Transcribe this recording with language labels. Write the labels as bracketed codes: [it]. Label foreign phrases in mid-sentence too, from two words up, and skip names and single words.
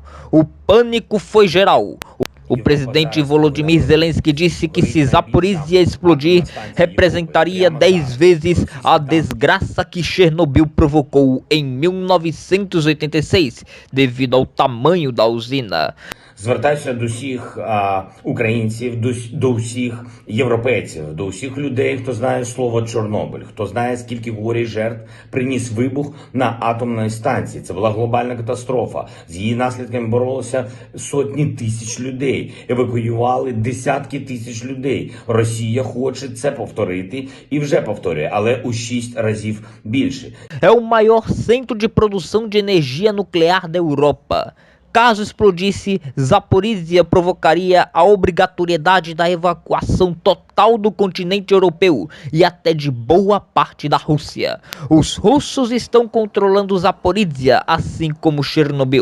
[pt] O pânico foi geral. O presidente Volodymyr Zelensky disse que se Zaporizhia explodir, representaria 10 vezes a desgraça que Chernobyl provocou em 1986, devido ao tamanho da usina. [uk] Звертаюся до всіх українців, до всіх європейців, до всіх людей, хто знає слово Чорнобиль, хто знає, скільки горя і жертв приніс вибух на атомній станції. Це була глобальна катастрофа. З її наслідками боролися сотні тисяч людей, евакуювали десятки тисяч людей. Росія хоче це повторити і вже повторює, але у 6 разів більше. [pt] É o maior centro de produção de energia nuclear da Europa. Caso explodisse, Zaporizhia provocaria a obrigatoriedade da evacuação total do continente europeu e até de boa parte da Rússia. Os russos estão controlando Zaporizhia, assim como Chernobyl.